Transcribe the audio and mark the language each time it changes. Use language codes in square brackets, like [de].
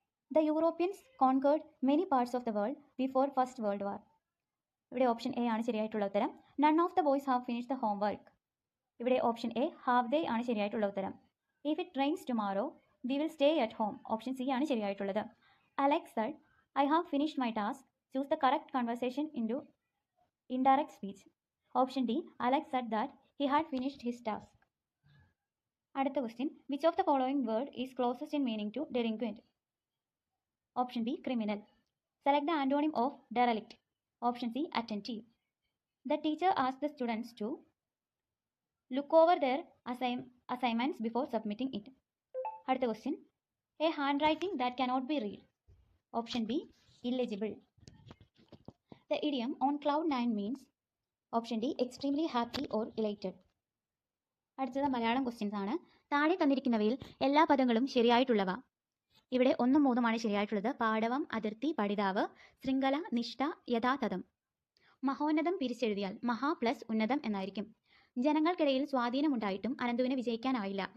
[en] The Europeans conquered many parts of the world before First World War. [ml] ഇവിടെ option A ആണ് ശരിയായിട്ടുള്ള ഉത്തരം. [en] None of the boys have finished the homework. ഇവിടെ option A have they [ml] ആണ് ശരിയായിട്ടുള്ള ഉത്തരം. [en] If it rains tomorrow we will stay at home. [ml] Option C ആണ് ശരിയായിട്ടുള്ളത്. [en] Alex said, I have finished my task. Choose the correct conversation into indirect speech. Option D, Alex said that he had finished his task. [ml] അടുത്ത question, [en] Which of the following word is closest in meaning to delinquent? Option B, criminal. Select the antonym of derelict. Option C, attentive. The teacher asked the students to look over their assignments before submitting it. [ml] അടുത്ത question, [en] a handwriting that cannot be read. Option B, illegible. The idiom on cloud 9 means. Option D, extremely happy or elated. [ml] അടുത്തത് Malayalam questions ആണ്. താഴെ തന്നിരിക്കുന്നവയിൽ എല്ലാ പദങ്ങളും ശരിയായിട്ടുള്ളവ. ഇവിടെ 1ഉം 3ഉമാണ് ശരിയായിട്ടുള്ളത്. പാടവം, അതിർത്തി, പഠിതാവ്, ശൃംഖല, നിഷ്ഠ, യഥാതഥം. മഹോന്നതം പിരിച്ചെഴുതിയാൽ മഹാ പ്ലസ് ഉന്നതം എന്നായിരിക്കും. ജനങ്ങൾക്കിടയിൽ സ്വാധീനമുണ്ടായിട്ടും അനന്തുവിന് വിജയിക്കാനായില്ല.